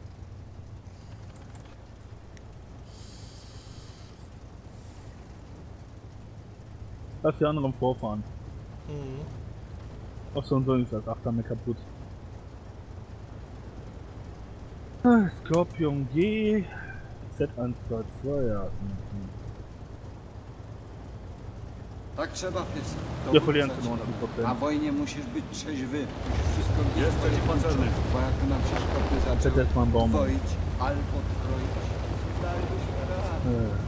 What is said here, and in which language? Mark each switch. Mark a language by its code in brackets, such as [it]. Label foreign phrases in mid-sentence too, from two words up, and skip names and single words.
[de] Lass die anderen vorfahren. Mhm. Ach so, und so ist das Achter mir kaputt. Skorpion G Z122, ja. [pl] Tak trzeba, pies. [de] Wir verlieren zu 90%. [pl] Na wojnie musisz być trzeźwy. Musisz wszystko Jest przeciwpancerny. Bo jak nam się szkopy Przecież zaczęły mam bombę. dwoić albo troić, dalibyśmy radę.